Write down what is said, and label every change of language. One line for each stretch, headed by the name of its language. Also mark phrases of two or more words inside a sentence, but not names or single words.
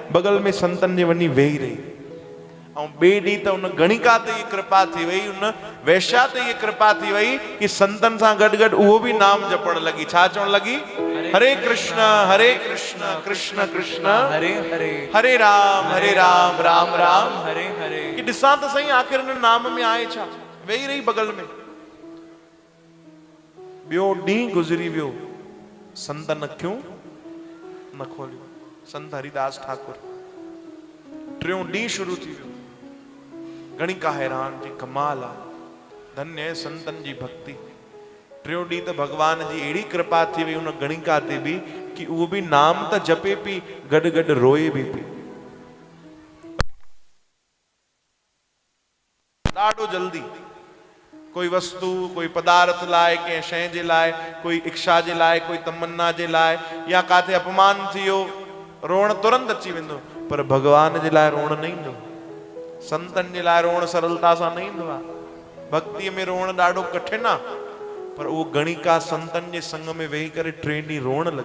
Sindhi: बगल में संतन जे वञी वेही रही। ऐं ॿिए ॾींहुं त उन गणिका ते इहा कृपा थी वई, उन वैश्या ते इहा कृपा थी वई कि संतन सां गॾु गॾु उहो बि नाम जपण लॻी। छा चवण लॻी?
Sanskrit: हरे कृष्ण कृष्ण कृष्ण हरे हरे हरे राम राम राम हरे हरे।
Sindhi: कि ॾिसां त सही आख़िर हिन नाम में आहे छा। वेही रही बगल में। ॿियो ॾींहुं गुज़री वियो, संतन अखियूं न खोलियूं। संत हरिदास ठाकुर। टियों ॾींहुं शुरू थी वियो। गणिका हैरान जी कमाल आहे,
Hindi: धन्य है संतन जी भक्ति।
Sindhi: टियों ॾींहुं त भगवान जी अहिड़ी कृपा थी वई उन गणिका ते बि कि उहो बि नाम त जपे पई, गॾु गॾु रोए बि पई। ॾाढो जल्दी कोई वस्तु, कोई पदार्थ लाइ, कंहिं शइ जे लाइ, कोई इच्छा जे लाइ, कोई तमन्ना जे लाइ, या काथे अपमान थी वियो, रोअण तुरंत अची वेंदो। पर भगवान जे लाइ रोअण न ईंदो। संतन जे लाइ रोअण सरलता सां न ईंदो आहे। भक्तीअ में रोअण ॾाढो कठिन आहे। पर उहो गणिका संतन जे संग में वेही करे 3 ॾींहं रोअण लॻी।